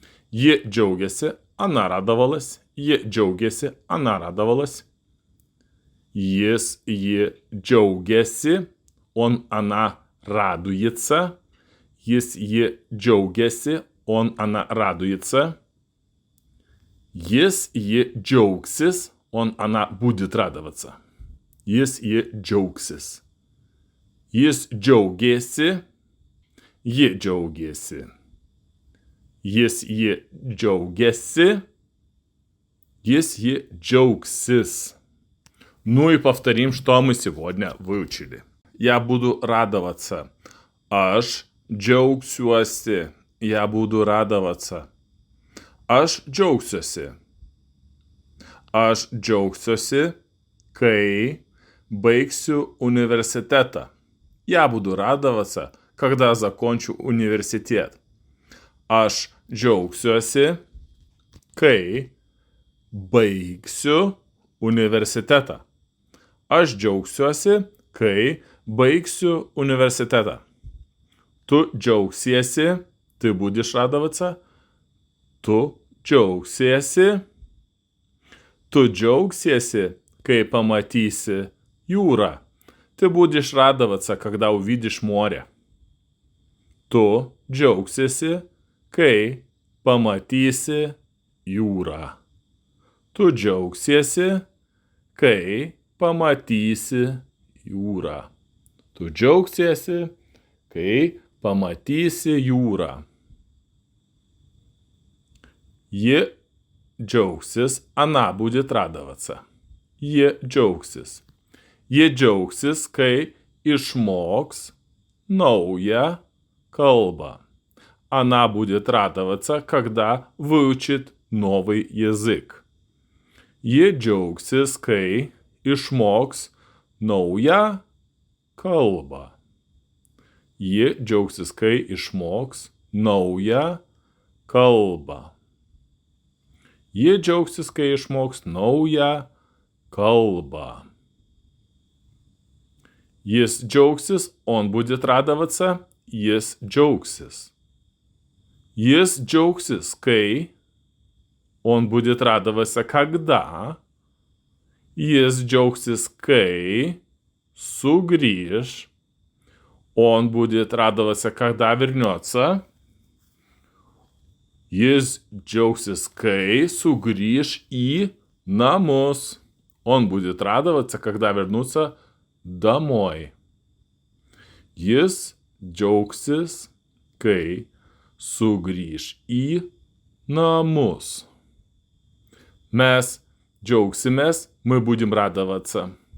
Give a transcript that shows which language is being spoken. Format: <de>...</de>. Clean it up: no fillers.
<lt>Ji džiaugiasi,</lt> <ru>она радовалась,</ru> <lt>ji džiaugiasi, она радовалась. Jis, ji džiaugiasi,</lt> <ru>он, она радуется.</ru> <lt>Jis, ji džiaugiasi,</lt> <ru>он, она радуется.</ru> <lt>Jis, ji džiaugsis,</lt> <ru>он, она будет радоваться.</ru> <lt>Jis, ji džiaugsis. Jis džiaugiasi, ji džiaugiasi. Jis, ji džiaugiasi, jis, ji džiaugsis.</lt> <ru>Ну и повторим, что мы сегодня выучили. Я буду радоваться.</ru> <lt>Aš džiaugsiuosi.</lt> <ru>Я буду радоваться.</ru> <lt>Aš džiaugsiuosi. Aš džiaugsiuosi, kai baigsiu университета.</lt> <ru>Я буду радоваться, когда закончу университет.</ru> <lt>Aš džiaugsiuosi, kai baigsiu universitetą. Aš džiaugsiuosi, kai baigsiu universitetą. Tu džiaugsiesi,</lt> <ru>ты будешь радоваться.</ru> <lt>Tu džiaugsiesi. Tu džiaugsiesi, kai pamatysi jūrą.</lt> <ru>Ты будешь радоваться, когда увидишь море.</ru> <lt>Tu džiaugsiesi, kai pamatysi jūrą. Tu džiaugsiesi, kai pamatysi jūrą. Tu džiaugsiesi, kai pamatysi jūrą. Ji džiaugsis,</lt> <ru>она будет радоваться.</ru> <lt>Ji džiaugsis. Ji džiaugsis, kai išmoks naują kalbą.</lt> <ru>Она будет радоваться, когда выучит новый язык.</ru> <lt>Ji džiaugsis, kai išmoks naują kalbą. Ji džiaugsis, kai išmoks naują kalbą. Ji džiaugsis, kai išmoks naują kalbą. Jis džiaugsis,</lt> <ru>он будет радоваться,</ru> <lt>jis džiaugsis. Jis džiaugsis, kai</lt> <ru>он будет радоваться, когда.</ru> <lt>Jis džiaugsis, kai sugrįž.</lt> <ru>Он будет радоваться, когда вернется.</ru> <lt>Jis džiaugsis, kai sugrįž į namus.</lt> <ru>Он будет радоваться, когда вернутся домой.</ru> <lt>Jis džiaugsis, kai sugrįž į namus. Mes džiaugsimės,</lt> <ru>мы будем радоваться.</ru>